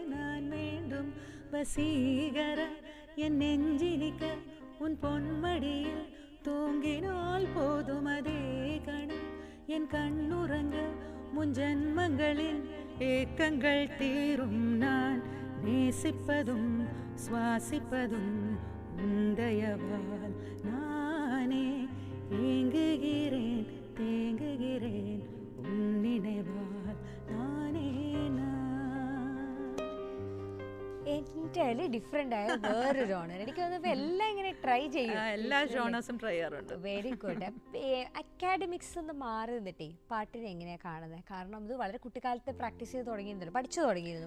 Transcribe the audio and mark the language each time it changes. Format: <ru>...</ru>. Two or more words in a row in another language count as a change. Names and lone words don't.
<ta>நான் வேண்டும் வசீகர என் நெஞ்சினிக்க உன் பொன்மடியில் தூங்கினால் போதும் அதே கணம் என் கண்ணுறங்க முன் ஜன்மங்களின் ஏக்கங்கள் தீரும் நான் நேசிப்பதும் சுவாசிப்பதும் உந்தயவால் நானே ஏங்குகிறேன் தேங்குகிறேன் உன் நினைவால் നാനേ</ta> <en>entirely different</en> <ml>ആയ വേറൊരു ഓണർ. എനിക്ക് തോന്നുന്നു എല്ലാം ഇങ്ങനെ ട്രൈ ചെയ്യും. എല്ലാ ജോണേഴ്സും ട്രൈ ചെയ്യാറുണ്ട്.</ml> <en>very good.</en> <ml>അക്കാഡമിക്സ് ഒന്ന് മാറി നിന്നിട്ടേ പാട്ടിനെ എങ്ങനെയാണ് കാണുന്നത്? കാരണം ഇത് വളരെ കുട്ടിക്കാലത്തെ പ്രാക്ടീസ് ചെയ്ത് തുടങ്ങിയിരുന്നു, പഠിച്ചു തുടങ്ങിയിരുന്നു.</ml>